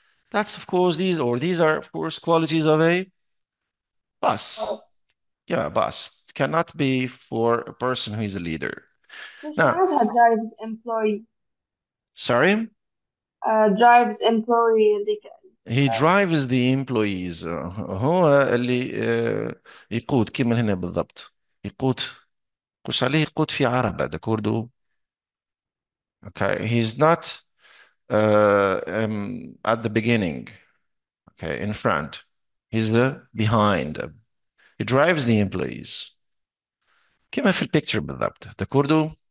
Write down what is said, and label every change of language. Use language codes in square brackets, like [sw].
[en] That's, of course, these are, of course, qualities of a boss. boss. Yeah, boss. It cannot be for a person who is a leader. [ar] مش [en] Now, معناتها drives employee. sorry, drives employee اللي he drives the employees. [ar] هو اللي يقود كيما هنا بالضبط. يقود قش عليه يقود في عربة ده كوردو. [en] Okay, he's not at the beginning. Okay, in front. He's the behind. He drives the employees. [ar] كما في البيكتشر بالضبط. ده كوردو.